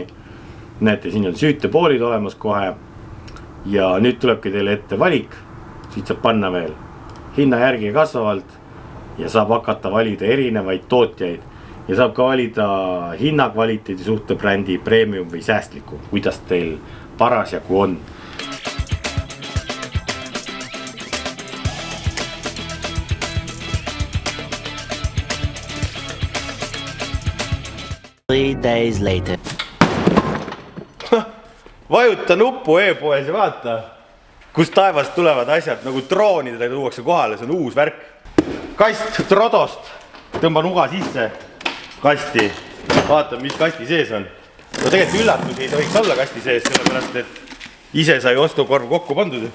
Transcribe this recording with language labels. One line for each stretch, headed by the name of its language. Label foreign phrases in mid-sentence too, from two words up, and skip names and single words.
Estonian: Näete, siin on süütepoolid olemas kohe. Ja nüüd tulebki teile ette valik. Siit saab panna veel hinna järgi kasvavalt ja saab hakata valida erinevaid tootjaid. Ja saab ka valida hinnakvaliteedi suhte brändi, premium või säästliku, kuidas teil parasjagu on.
English: Three days later.
Estonian: Vajuta nuppu e-poes ja vaata, kus taevast tulevad asjad, nagu droonidega tuuakse kohale, see on uus värk. Kast Trodost, tõmban uga sisse. Kasti, vaata, mis kasti sees on. No tegelikult üllatusi ei tohiks olla kasti sees, sellepärast, et ise sai ostukorv kokku pandud.